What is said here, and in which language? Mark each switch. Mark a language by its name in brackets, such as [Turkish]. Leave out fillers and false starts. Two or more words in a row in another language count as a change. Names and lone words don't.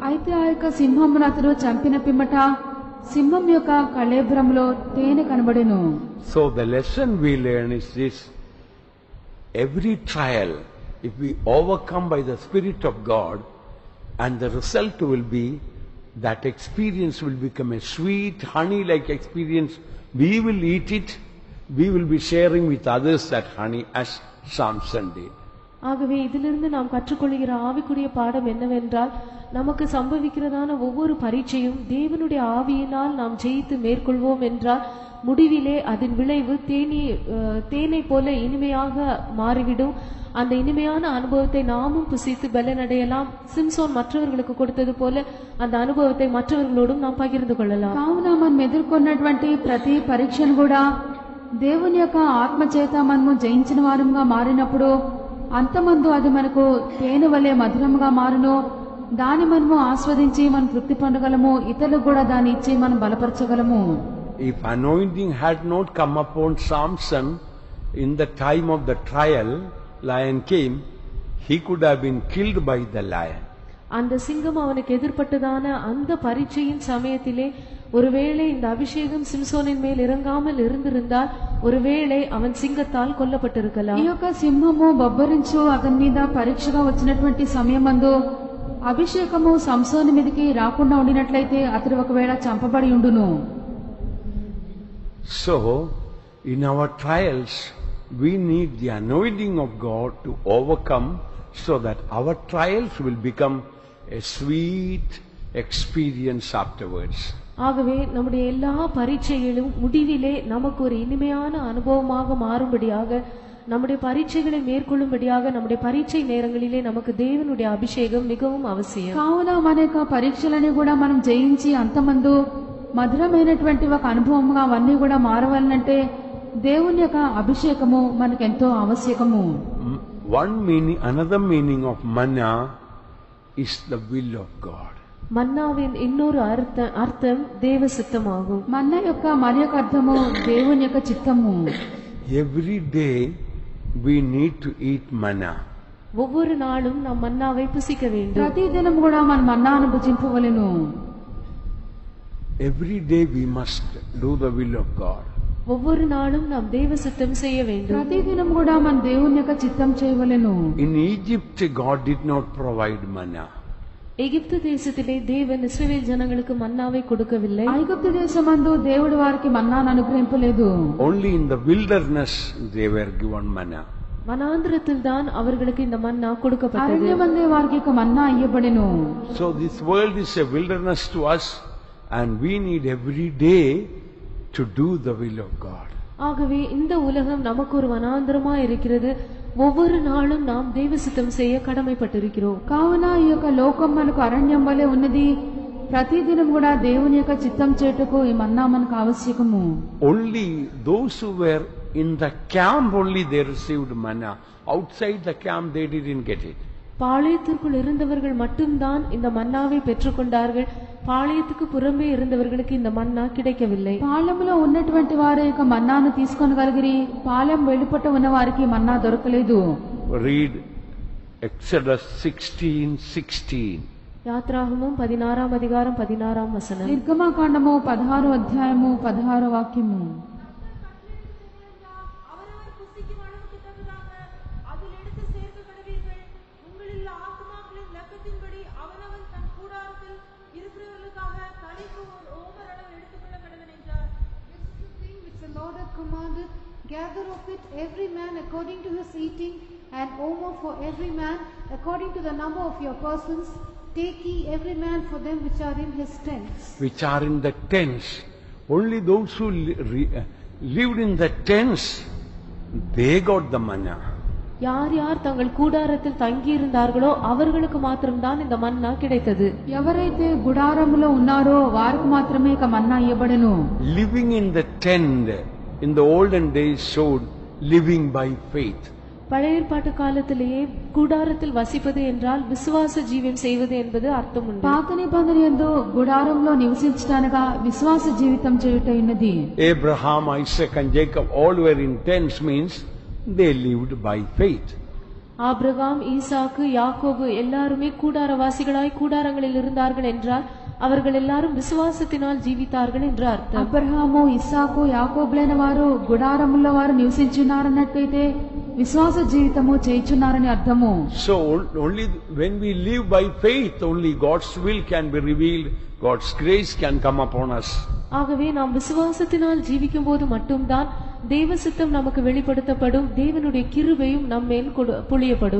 [Telugu] అయితే ఆ యొక్క సింహమును అతడు చంపిన పిమ్మట సింహం యొక్క కళేబరంలో తేనె కనబడెను. [English] So the lesson we learn is this: every trial, if we overcome by the Spirit of God, and the result will be that experience will become a sweet honey-like experience. We will eat it. We will be sharing with others that honey as Samson did. [Tamil] ஆகவே இதிலிருந்து நாம் கற்றுக்கொள்கிற ஆவிக்குரிய பாடம் என்னவென்றால் நமக்கு சம்பவிக்கிறதான ஒவ்வொரு பரீட்சையும் தேவனுடைய ஆவியினால் நாம் ஜெயித்து மேற்கொள்வோம் என்றால் முடிவிலே அதன் விளைவு தேனை போல இனிமையாக மாறிவிடும். அந்த இனிமையான அனுபவத்தை நாமும் புசித்து பலனடையலாம். சிம்சோன் மற்றவர்களுக்கு கொடுத்தது போல அந்த அனுபவத்தை மற்றவர்களோடும் நாம் பகிர்ந்து கொள்ளலாம். [Telugu] కావున మనం ఎదుర్కొన్నటువంటి ప్రతి పరీక్షను కూడా దేవుని యొక్క ఆత్మ చేత మనము జయించిన వారంగా మారినప్పుడు అంతమందు అది మనకు తేనె వలె మధురంగా మారును. దాన్ని మనము ఆస్వాదించి మనం తృప్తి పొందగలము. ఇతరులకు కూడా దాన్ని ఇచ్చి మనం బలపరచగలము. [English] If anointing had not come upon Samson in the time of the trial, lion came, he could have been killed by the lion. [Tamil] அந்த சிங்கம் அவனுக்கு எதிர்பட்டதான அந்த பரீட்சையின் சமயத்திலே ஒருவேளை இந்த அபிஷேகம் சிம்சோனின் மேல் இறங்காமல் இருந்திருந்தால் ஒருவேளை அவன் சிங்கத்தால் கொல்லப்பட்டிருக்கலாம். [Telugu] ఈ యొక్క సింహము బొబ్బరించు అతని మీద పరీక్షగా వచ్చినటువంటి సమయమందు అభిషేకము సంసోని మీదకి రాకుండా ఉండినట్లయితే అతడు ఒకవేళ చంపబడి ఉండును. [English] So, in our trials, we need the anointing of God to overcome, so that our trials will become a sweet experience afterwards. [Tamil] ஆகவே நம்முடைய எல்லா பரீட்சைகளும் முடிவிலே நமக்கு ஒரு இனிமையான அனுபவமாக மாறும்படியாக நம்முடைய பரீட்சைகளை மேற்கொள்ளும்படியாக நம்முடைய பரீட்சை நேரங்களிலே நமக்கு தேவனுடைய அபிஷேகம் மிகவும் அவசியம். [Telugu] కావున మన యొక్క పరీక్షలని కూడా మనం జయించి అంతమందు మధురమైనటువంటి ఒక అనుభవంగా అవన్నీ కూడా మారవాలంటే దేవుని యొక్క అభిషేకము మనకెంతో ఆవశ్యకము. [English] Another meaning of manna is the will of God. [Tamil] மன்னாவின் இன்னொரு அர்த்தம் தேவ சித்தமாகும். [Telugu] మన్న యొక్క మరి యొక్క అర్థము దేవుని యొక్క చిత్తము. [English] Every day we need to eat manna. [Tamil] ஒவ்வொரு நாளும் நாம் மன்னாவை புசிக்க வேண்டும். [Telugu] ప్రతిదినం కూడా మనం మన్నాను భుజింపవలెను. [English] Every day we must do the will of God. [Tamil] ஒவ்வொரு நாளும் நாம் தேவ சித்தம் செய்ய வேண்டும். [Telugu] ప్రతిదినం కూడా మన దేవుని యొక్క చిత్తం చేయవలెను. [English] In Egypt, God did not provide manna. [Tamil] எகிப்து தேசத்திலே தேவன் இஸ்ரவேல் ஜனங்களுக்கு மன்னாவை கொடுக்கவில்லை. [Telugu] ఐగుప్తు దేశమందు దేవుడు వారికి మన్నాను అనుగ్రహింపలేదు. [English] Only in the wilderness they were given manna. [Tamil] வனாந்திரத்தில் தான் அவர்களுக்கு இந்த மன்னா கொடுக்கப்பட்டது. [Telugu] అరణ్యమందే వారికి మన్నా ఇయ్యబడెను. [English] So this world is a wilderness to us, and we need every day to do the will of God. [Tamil] ஆகவே இந்த உலகம் நமக்கு ஒரு வனாந்திரமா இருக்கிறது. ஒவ்வொரு நாளும் நாம் தேவ சித்தம் செய்ய கடமைப்பட்டிருக்கிறோம். [Telugu] కావున ఈ యొక్క లోకం మనకు అరణ్యం వలె ఉన్నది. ప్రతిదినం కూడా దేవుని యొక్క చిత్తం చేయుటకు ఈ మన్నా మనకు ఆవశ్యకము. [English] Only those who were in the camp only they received manna. Outside the camp they didn't get it. [Tamil] பாளையத்திற்குள் இருந்தவர்கள் மட்டும்தான் இந்த மன்னாவை பெற்றுக்கொண்டார்கள். பாளையத்துக்கு புறம்பே இருந்தவர்களுக்கு இந்த மன்னா கிடைக்கவில்லை. [Telugu] పాలెంలో ఉన్నటువంటి వారు యొక్క మన్నాను తీసుకొనగలిగిరి. పాలెం వెలుపట ఉన్న వారికి మన్నా దొరకలేదు. [English] Read Exodus 16:16. [Tamil] யாத்ராகமம் 16ஆம் அதிகாரம் 16ஆம் வசனம். [Telugu] నిర్గమకాండము 16వ అధ్యాయము 16వ వాక్యము. [Tamil] அவரவர் புசிக்கும் அளவுக்கு தக்கதாக அதில் எடுத்து சேர்க்க கடவீர்கள். உங்களில் ஆத்துமாக்களின் லக்கத்தின்படி அவனவன் தன் கூடாரத்தில் இருக்கிறவர்களுக்காக தலைக்கு ஒரு ஓமர் அளவு எடுத்துக்கொள்ள கடவன் என்றார். [English] This is the thing which the Lord hath commanded. Gather of it every man according to his eating, and omer for every man according to the number of your persons. Take ye every man for them which are in his tents. Which are in the tents. Only those who lived in the tents, they got the manna. [Tamil] யார் யார் தங்கள் கூடாரத்தில் தங்கி இருந்தார்களோ அவர்களுக்கு மாத்திரம்தான் இந்த மன்னா கிடைத்தது. [Telugu] ఎవరైతే గుడారములో ఉన్నారో వారికి మాత్రమే ఇక మన్నా ఇవ్వబడెను. [English] Living in the tent in the olden days showed living by faith. [Tamil] பழைய ஏற்பாட்டு காலத்திலேயே கூடாரத்தில் வசிப்பது என்றால் விசுவாச ஜீவன் செய்வது என்பது அர்த்தம் உண்டு. [Telugu] పాత నిబంధన యందు గుడారంలో నివసించడానగా విశ్వాస జీవితం చేయుట ఉన్నది. [English] Abraham, Isaac and Jacob all were in tents means they lived by faith. [Tamil] ஆபிரகாம், ஈசாக்கு, யாக்கோபு எல்லாருமே கூடாரவாசிகளாய் கூடாரங்களில் இருந்தார்கள் என்றால் அவர்கள் எல்லாரும் விசுவாசத்தினால் ஜீவித்தார்கள் என்று அர்த்தம். [Telugu] అబ్రహాము, ఇస్సాకు, యాకోబులైన వారు గుడారముల్లో వారు నివసించున్నారన్నట్లయితే విశ్వాస జీవితము చేయుచున్నారని అర్థము. [English] So only when we live by faith, only God's will can be revealed, God's grace can come upon us. [Tamil] ஆகவே நாம் விசுவாசத்தினால் ஜீவிக்கும் போது மட்டும்தான் தேவ சித்தம் நமக்கு வெளிப்படுத்தப்படும், தேவனுடைய கிருபையும் நம்மேல் பொழியப்படும்.